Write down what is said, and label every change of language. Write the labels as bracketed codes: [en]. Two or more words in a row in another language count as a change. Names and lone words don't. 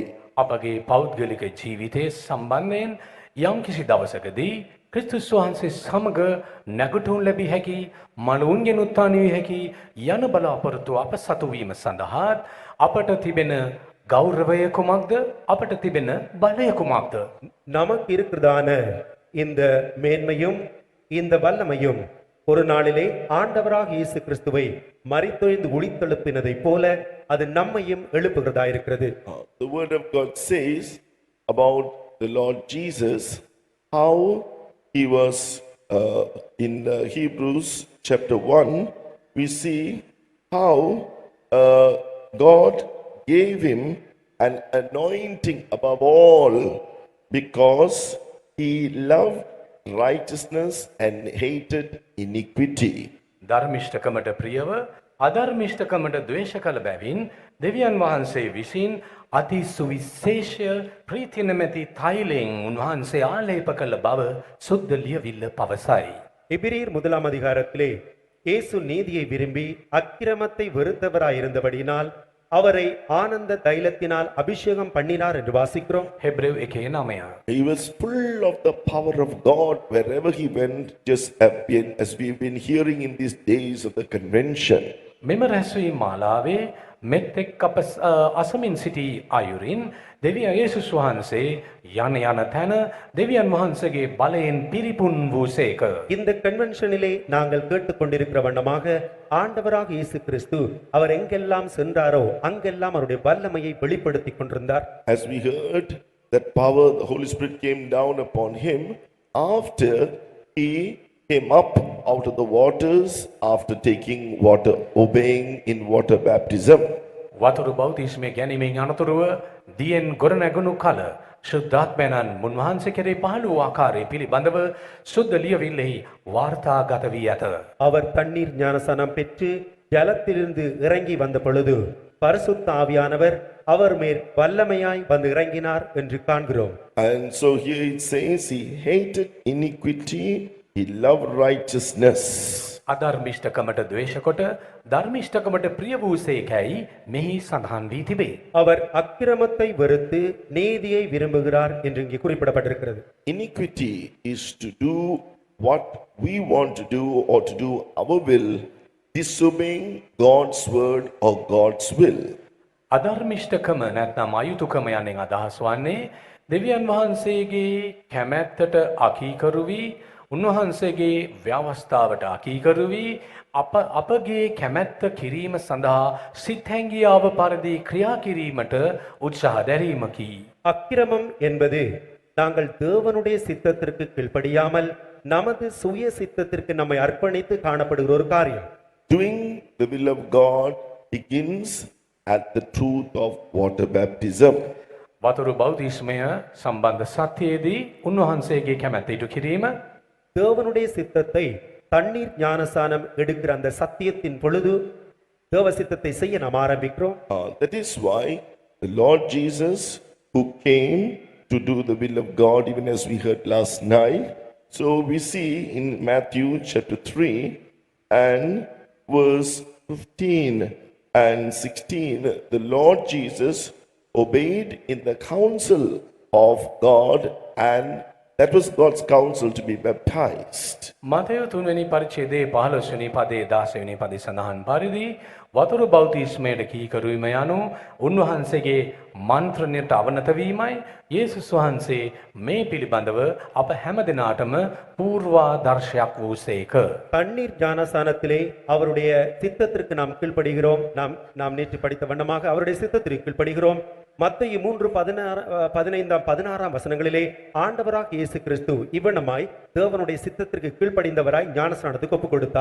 [si] අපගේ පෞද්ගලික ජීවිතයේ සම්බන්ධයෙන් යම්කිසි දවසකදී ක්‍රිස්තුස් වහන්සේ සමග නැගුටුන් ලැබිය හැකි මලවුන්ගෙන් උත්ථාන විය හැකි යන බලාපොරොත්තු අප සතු වීම සඳහා අපට තිබෙන ගෞරවය කුමක්ද? අපට තිබෙන බලය කුමක්ද? [ta] நமக்கு இருக்கிறதான இந்த மேன்மையும் இந்த வல்லமையும் ஒரு நாளிலே ஆண்டவராக இயேசு கிறிஸ்துவை மரித்தொழிந்து உயிர்த்தெழுப்பினதைப் போல அது நம்மையும் எழுப்புகிறதாயிருக்கிறது. [en] The word of God says about the Lord Jesus, how he was in Hebrews chapter 1, we see how God gave him an anointing above all because he loved righteousness and hated iniquity. [si] ධර්මිෂ්ඨකමට ප්‍රියව අධර්මිෂ්ඨකමට ද්වේෂ කළ බැවින් දෙවියන් වහන්සේ විසින් අති සුවිශේෂ ප්‍රීතිය නැමැති තෛලයෙන් උන්වහන්සේ ආලේප කළ බව සුද්ධ ලියවිල්ල පවසයි. [ta] எபிரேயர் 1ஆம் அதிகாரத்திலே இயேசு நீதியை விரும்பி அக்கிரமத்தை வெறுத்தவராயிருந்தபடியினால் அவரை ஆனந்த தைலத்தினால் அபிஷேகம் பண்ணினார் என்று வாசிக்கிறோம். [si] හෙබ්‍රෙව් 1:9. [en] He was full of the power of God wherever he went, just as we've been hearing in these days of the convention. [si] මෙම රැස්වීම් මාලාවේ මෙත්තෙක් අප අසමින් සිටි අයුරින් දෙවියන් යේසුස් වහන්සේ යන තැන දෙවියන් වහන්සේගේ බලයෙන් පිරිපුන් වූසේක. [ta] இந்த கன்வென்ஷனிலே நாங்கள் கேட்டுக்கொண்டிருக்கிற வண்ணமாக ஆண்டவராக இயேசு கிறிஸ்து அவர் எங்கெல்லாம் சென்றாரோ அங்கெல்லாம் அவருடைய வல்லமையை வெளிப்படுத்திக் கொண்டிருந்தார். [en] As we heard, that power, the Holy Spirit came down upon him after he came up out of the waters, after taking water, obeying in water baptism. [si] වතුරු බෞතිස්මය ගැනීමෙන් අනතුරුව දියෙන් ගොඩනැගුණු කල ශුද්ධාත්මයන් මුන්වහන්සේ කෙරේ පහළ වූ ආකාරය පිළිබඳව සුද්ධ ලියවිල්ලෙහි වාර්තාගත වී ඇත. [ta] அவர் தண்ணீர் ஞானசானம் பெற்று ஜலத்திலிருந்து இறங்கி வந்த பொழுது பரிசுத்த ஆவியானவர் அவர் மேல் வல்லமையாய் வந்து இறங்கினார் என்று காண்கிறோம். [en] And so here it says, he hated iniquity, he loved righteousness. [si] අධර්මිෂ්ඨකමට ද්වේෂ කොට ධර්මිෂ්ඨකමට ප්‍රිය වූසේකැයි මෙහි සඳහන් වී තිබේ. [ta] அவர் அக்கிரமத்தை வெறுத்து நீதியை விரும்புகிறார் என்று இங்கே குறிப்பிடப்பட்டிருக்கிறது. [en] Iniquity is to do what we want to do or to do our will, disobeying God's word or God's will. [si] අධර්මිෂ්ඨකම නැත්නම් අයුතුකම යන්නේ අදහස් වන්නේ දෙවියන් වහන්සේගේ කැමැත්තට අකීකරු වී උන්වහන්සේගේ ව්‍යවස්ථාවට අකීකරු වී අපගේ කැමැත්ත කිරීම සඳහා සිත් හැංගියාව පරිදි ක්‍රියා කිරීමට උත්සාහ දැරීමකි. [ta] அக்கிரமம் என்பது நாங்கள் தேவனுடைய சித்தத்திற்கு கீழ்ப்படியாமல் நமது சுய சித்தத்திற்கு நம்மை அர்ப்பணித்து காணப்படுகிற ஒரு காரியம். [en] Doing the will of God begins at the truth of water baptism. [si] වතුරු බෞතිස්මය සම්බන්ධ සත්‍යයේදී උන්වහන්සේගේ කැමැත්ත ඉටු කිරීම [ta] தேவனுடைய சித்தத்தை தண்ணீர் ஞானசானம் எடுக்கிற அந்த சத்தியத்தின் பொழுது தேவ சித்தத்தை செய்ய நாம் ஆரம்பிக்கிறோம். [en] That is why the Lord Jesus, who came to do the will of God, even as we heard last night. So we see in Matthew chapter 3 and verse 15 and 16, the Lord Jesus obeyed in the counsel of God, and that was God's counsel to be baptized. [si] මතයු 3 වෙනි පරිච්ඡේදයේ 15 වෙනි පදයේ 16 වෙනි පදයේ සඳහන් පරිදි වතුරු බෞතිස්මයට කීකරුවීම යනු උන්වහන්සේගේ මන්ත්‍රණයට අවනත වීමයි. යේසුස් වහන්සේ මේ පිළිබඳව අප හැම දිනාටම පූර්වාදර්ශයක් වූසේක. [ta] தண்ணீர் ஞானசானத்திலே அவருடைய சித்தத்திற்கு நாம் கீழ்ப்படுகிறோம். நாம் நேற்று படித்த வண்ணமாக அவருடைய சித்தத்திற்கு கீழ்ப்படுகிறோம். மத்தேயு 3:15-16 வசனங்களிலே ஆண்டவராக இயேசு கிறிஸ்து இவ்வண்ணமாய் தேவனுடைய சித்தத்திற்கு கீழ்ப்படிந்தவராய் ஞானஸ்நானத்துக்கு ஒப்புக் கொடுத்தார்.